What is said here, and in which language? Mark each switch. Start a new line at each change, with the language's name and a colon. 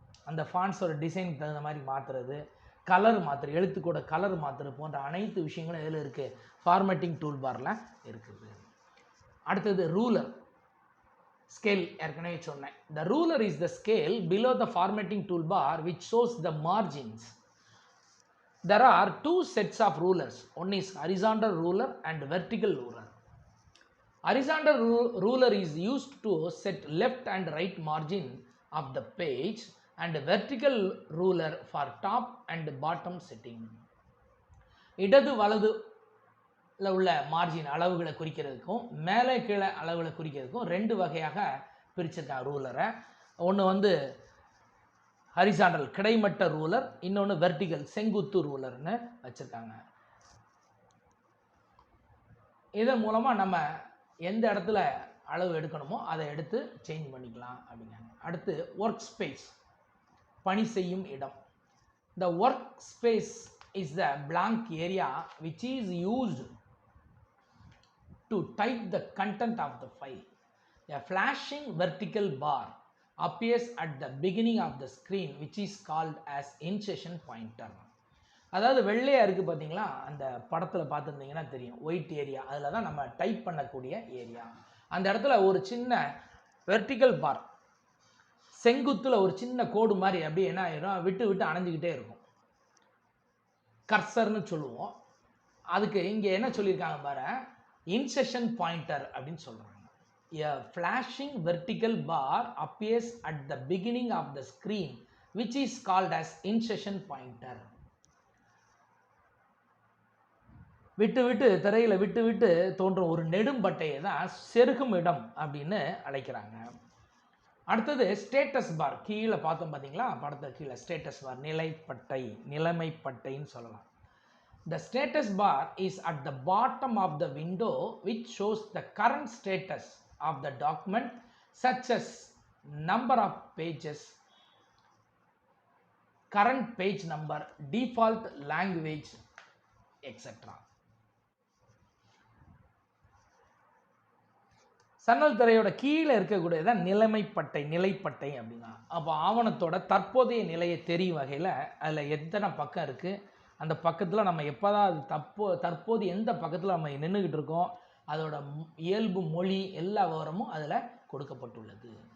Tamil: அந்த ஃபாண்ட்ஸோட டிசைனுக்கு தகுந்த மாதிரி மாற்றுறது, கலர் மாற்றுறது, எழுத்துக்கூட கலர் மாற்றுறது போன்ற அனைத்து விஷயங்களும் இதில் இருக்குது, ஃபார்மேட்டிங் டூல் பாரில் இருக்குது. அடுத்தது ரூலர் ஸ்கேல். ஏற்கனவே சொன்னேன்.
English: The ruler is the scale below the formatting tool bar which shows the margins. There are two sets of rulers. One is horizontal ruler and vertical ruler. Horizontal ruler is used to set left and right margin of the page and vertical ruler for top and bottom setting.
Tamil: இடது வலது உள்ள margin அளவுகளை குறிக்கிறதுக்கும் மேலே கீழே அளவுகளை குறிக்கிறதுக்கும் ரெண்டு வகையாக பிரிச்சிருக்காங்க ரூலரை. ஒன்று ஹரிசாண்டல் கிடைமட்ட ரூலர், இன்னொன்று வெர்டிகல் செங்குத்து ரூலர்னு வச்சுருக்காங்க. இதன் மூலமாக நம்ம எந்த இடத்துல அளவு எடுக்கணுமோ அதை எடுத்து சேஞ்ச் பண்ணிக்கலாம் அப்படிங்காங்க. அடுத்து ஒர்க் ஸ்பேஸ், பணி செய்யும் இடம்.
English: The work space is the blank area which is used to type the content of the file. A flashing vertical bar appears at the beginning of the screen which is called as insertion pointer.
Tamil: அதாவது வெள்ளையா இருக்குது பார்த்தீங்களா, அந்த படத்தில் பார்த்துருந்தீங்கன்னா தெரியும், white area, அதில் தான் நம்ம டைப் பண்ணக்கூடிய ஏரியா. அந்த இடத்துல ஒரு சின்ன வெர்டிக்கல் பார், செங்குத்தில் ஒரு சின்ன கோடு மாதிரி அப்படியே என்ன ஆயிரும், விட்டு விட்டு அணைஞ்சிக்கிட்டே இருக்கும், கர்சர்னு சொல்லுவோம். அதுக்கு இங்கே என்ன சொல்லியிருக்காங்க பாரு, இன்செஷன் பாயிண்டர் அப்படின்னு சொல்கிறாங்க.
English: A flashing vertical bar appears at the beginning of the screen which is called as insertion pointer.
Tamil: விட்டு விட்டு திரையில் விட்டு விட்டு தோன்றும் ஒரு நெடும்பட்டையை தான் செருகும் இடம் அப்படின்னு அழைக்கிறாங்க. அடுத்தது ஸ்டேட்டஸ் பார். கீழே பார்த்தோம் பார்த்தீங்களா படத்தை கீழே, ஸ்டேட்டஸ் பார் நிலைப்பட்டை, நிலைமைப்பட்டைன்னு சொல்லலாம்.
English: The status bar is at the bottom of the window which shows the current status of the document such as number of pages, current page number, default language, etc.
Tamil: சன்னல் திரையோட கீழே இருக்கக்கூடியதான் நிலைமைப்பட்டை, நிலைப்பட்டை அப்படின்னா. அப்போ ஆவணத்தோட தற்போதைய நிலையை தெரியும் வகையில் அதில் எத்தனை பக்கம் இருக்குது, அந்த பக்கத்தில் நம்ம எப்போதான் தற்போது எந்த பக்கத்தில் நம்ம நின்றுக்கிட்டு இருக்கோம், அதோட இயல்பு மொழி எல்லா விவரமும் அதில் கொடுக்கப்பட்டுள்ளது.